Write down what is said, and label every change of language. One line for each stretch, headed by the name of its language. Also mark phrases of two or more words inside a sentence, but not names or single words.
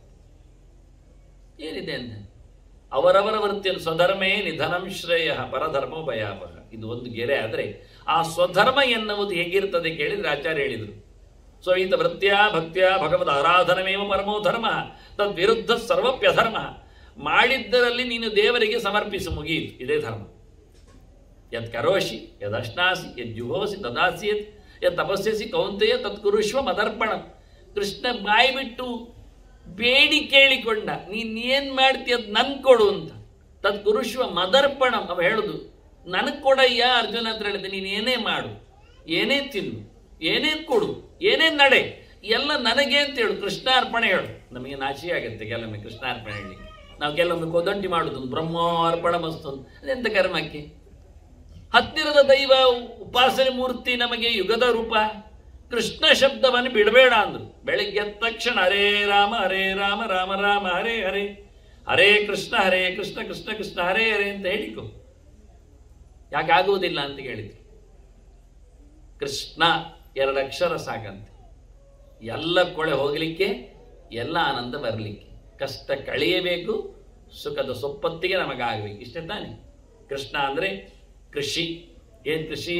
Kannada: ಏನಿದೆ ಅಂತ ಅವರವರ ವೃತ್ತಿಯನ್ನು
Sanskrit: ಸ್ವಧರ್ಮೇ ನಿಧನಂ ಶ್ರೇಯ ಪರಧರ್ಮೋ ಭಯಾಪಹ.
Kannada: ಇದು ಒಂದು ಗೆರೆ. ಆದರೆ ಆ ಸ್ವಧರ್ಮ ಎನ್ನುವುದು ಹೇಗಿರ್ತದೆ ಕೇಳಿದ್ರೆ ಆಚಾರ್ಯ ಹೇಳಿದರು,
Sanskrit: ಸ್ವಹಿತ ವೃತ್ತ್ಯಾ ಭಕ್ತ್ಯಾ ಭಗವದ್ ಆರಾಧನಮೇವ ಪರಮೋ ಧರ್ಮ ತದ್ವಿರುದ್ಧ ಸರ್ವಪ್ಯಧರ್ಮ.
Kannada: ಮಾಡಿದ್ದರಲ್ಲಿ ನೀನು ದೇವರಿಗೆ ಸಮರ್ಪಿಸು, ಮುಗಿಯಿತು, ಇದೇ ಧರ್ಮ.
Sanskrit: ಯತ್ ಕರೋಷಿ ಯದಶ್ನಾಸಿ ಯಜ್ಜುಹೋಸಿ ತದಾಸಿಯತ್ ಯತ್ ತಪಸ್ಯಸಿ ಕೌಂತೆಯ ತತ್ಕುರುಷ್ವ ಮದರ್ಪಣ.
Kannada: ಕೃಷ್ಣ ಬಾಯಿ ಬಿಟ್ಟು ಬೇಡಿ ಕೇಳಿಕೊಂಡ, ನೀನ್ ಏನ್ ಮಾಡ್ತೀಯ ಅದ್ ನನ್ ಕೊಡು ಅಂತ.
Sanskrit: ತತ್ಕುರುಷ್ವ ಮದರ್ಪಣ.
Kannada: ಅವ ಹೇಳುದು, ನನಗ್ ಕೊಡಯ್ಯ ಅರ್ಜುನ ಹತ್ರ ಹೇಳಿದೆ. ನೀನ್ ಏನೇ ಮಾಡು, ಏನೇ ತಿನ್ನು, ಏನೇ ಕೊಡು, ಏನೇ ನಡೆ, ಎಲ್ಲ ನನಗೆ ಅಂತ ಹೇಳು, ಕೃಷ್ಣಾರ್ಪಣೆ ಹೇಳು. ನಮಗೆ ನಾಚಿಕೆ ಆಗುತ್ತೆ ಕೆಲವೊಮ್ಮೆ ಕೃಷ್ಣಾರ್ಪಣೆ ಹೇಳಿ. ನಾವು ಕೆಲವೊಮ್ಮೆ ಕೊದಂಟಿ ಮಾಡುದು,
Sanskrit: ಬ್ರಹ್ಮಾರ್ಪಣ ಮಸ್ತು
Kannada: ಅಂತ. ಅದೆಂತ ಕರ್ಮಕ್ಕೆ? ಹತ್ತಿರದ ದೈವ ಉಪಾಸನೆ ಮೂರ್ತಿ ನಮಗೆ ಯುಗದ ರೂಪ. ಕೃಷ್ಣ ಶಬ್ದವನ್ನು ಬಿಡಬೇಡ ಅಂದ್ರು. ಬೆಳಿಗ್ಗೆ ಎದ್ದ ತಕ್ಷಣ
Sanskrit: ಹರೇ ರಾಮ ರಾಮ ರಾಮ ಹರೇ ಹರೇ, ಹರೇ ಕೃಷ್ಣ ಕೃಷ್ಣ ಕೃಷ್ಣ ಹರೇ ಹರೇ
Kannada: ಅಂತ ಹೇಳಿಕೊ. ಯಾಕಾಗುವುದಿಲ್ಲ ಅಂತ ಹೇಳಿದ್ರು. ಕೃಷ್ಣ 2 ಅಕ್ಷರ ಸಾಕಂತೆ. ಎಲ್ಲ ಕೊಳೆ ಹೋಗಲಿಕ್ಕೆ, ಎಲ್ಲ ಆನಂದ ಬರಲಿಕ್ಕೆ. ಕಷ್ಟ ಕಳೆಯಬೇಕು, ಸುಖದ ಸೊಪ್ಪತ್ತಿಗೆ ನಮಗಾಗಬೇಕು. ಇಷ್ಟೇ ತಾನೆ. ಕೃಷ್ಣ ಅಂದರೆ ಕೃಷಿ. ಏನು ಕೃಷಿ?